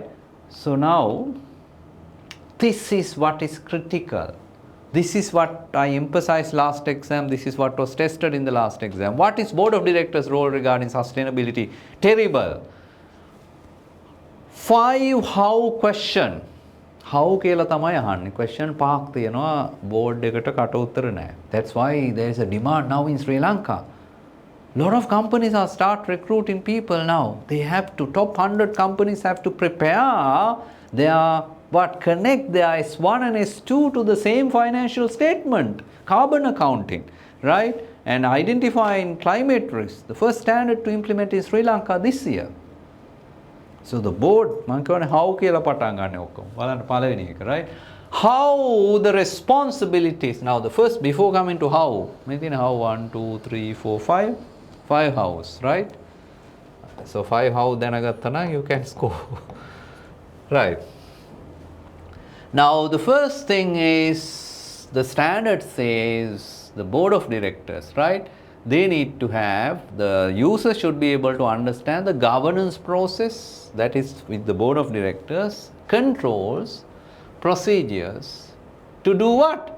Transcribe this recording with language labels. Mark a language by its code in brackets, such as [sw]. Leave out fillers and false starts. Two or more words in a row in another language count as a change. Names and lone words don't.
[en] So now, this is what is critical. This is what I emphasized last exam. This is what was tested in the last exam. What is board of directors role regarding sustainability? Terrible. 5 how question. [si] How කියලා තමයි අහන්නේ. Question 5ක් තියෙනවා board එකට කට උත්තර නැහැ. [en] That's why there is a demand now in Sri Lanka. Lot of companies are start recruiting people now. They have to, top 100 companies have to prepare their, connect their S1 and S2 to the same financial statement, carbon accounting, right? And identifying climate risk. The first standard to implement in Sri Lanka this year. So the board, [si] මම කියන්නේ how කියලා පටන් ගන්න ඔක්කොම. බලන්න පළවෙනි එක, [en] right? How the responsibilities. Now the first, before coming to how, maybe how 1, 2, 3, 4, 5. 5 hows, right? So 5 how [si] දැනගත්තා නම් [en] you can score. Right. Now the first thing is, the standard says the board of directors, right? They need to have, the user should be able to understand the governance process, that is with the board of directors, controls, procedures, to do what?